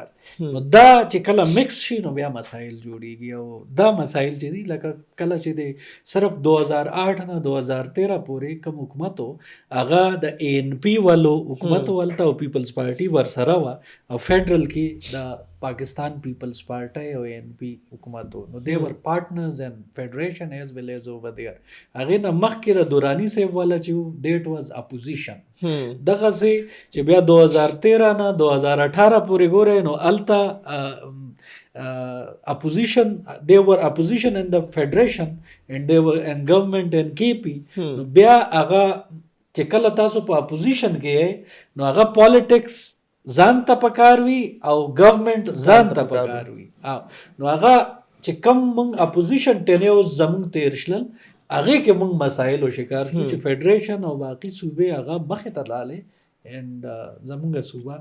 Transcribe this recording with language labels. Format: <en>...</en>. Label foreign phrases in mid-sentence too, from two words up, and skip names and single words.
<ps>نو دا چې کله مکس شي نو بیا مسایل جوړیږي او دا مسایل چې دي لکه کله چې دی صرف 2008 نه 2013 پورې کوم حکومت و هغه د ANP والو حکومت ولته او پیپلز پارټي ورسره وه او فیډرل کې د پاکستان پیپلز پارټي او ANP حکومت و نو</ps> <en>they were partners and federation as well as over there.</en> <ps>هغې نه مخکې د دورانی صاحب والا چې</ps> <en>that was opposition.</en> <ps>دغسې چې بیا 2013 نه 2018 پورې ګورئ نو هلته</ps> <en>opposition, they were opposition in the federation and they were in government and KP.</en> <ps>نو بیا هغه چې کله تاسو په اپوزیشن کې نو هغه پالیټکس ځان ته پکار وي او ګورنمنت ځان ته پکار وي نو هغه چې کم مونږ اپوزیشن ټینیوز زمونږ تیر شلل هغې کې مونږ مسایلو شکار شو چې فیډریشن او باقي صوبې هغه مخې ته لاړې اینډ زمونږ صوبه</ps>